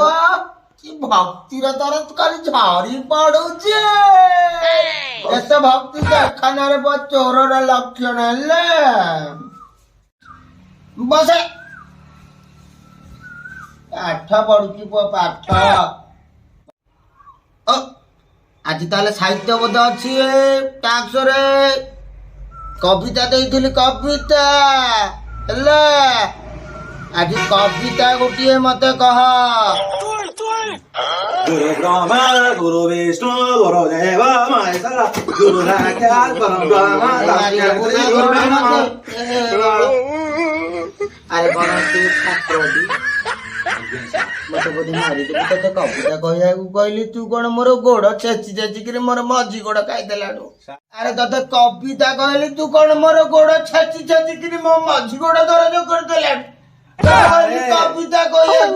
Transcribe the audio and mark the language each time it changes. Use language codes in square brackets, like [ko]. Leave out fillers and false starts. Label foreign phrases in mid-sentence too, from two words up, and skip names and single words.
[or] କି ଭକ୍ତିର ତର ଖାଲି ଝରି ପଡୁଛି ଏତେ ଭକ୍ତି ଦେଖାନାରେ ଚୋରର ଲକ୍ଷଣ ହେଲେ ବସେ ପାଠ ପଢୁଛି ପୁଅ ପାଠ ଆଜି ତାହେଲେ ସାହିତ୍ୟ ବୋଧ ଅଛି ଟାକ୍ସରେ କବିତା ଦେଇଥିଲି କବିତା ହେଲା ଆଜି କବିତା ଗୋଟିଏ ମତେ କହ [sa] गुरु ब्रह्मा गुरु विष्णु गुरु देव महेश्वरा गुरु साक्षात् परब्रह्म तस्मै श्री गुरुवे नमः। [or] ଆରେ କଣ ତୁ ଛାତ୍ରଟି ମତେ ବୋଧେ ମାରିଦେବି ତତେ କବିତା କହିବାକୁ କହିଲି ତୁ କଣ ମୋର ଗୋଡ ଛେଚି ଛେଚିକିରି ମୋର ମଝି ଗୋଡ ଖାଇଦେଲାଣୁ ଆରେ ତତେ କବିତା କହିଲି ତୁ କଣ ମୋର ଗୋଡ ଛେଚି ଛେଚିକିରି ମୋ ମଝି ଗୋଡ ଦରଜ କରିଦେଲାଣୁ କବିତା କହିବାକୁ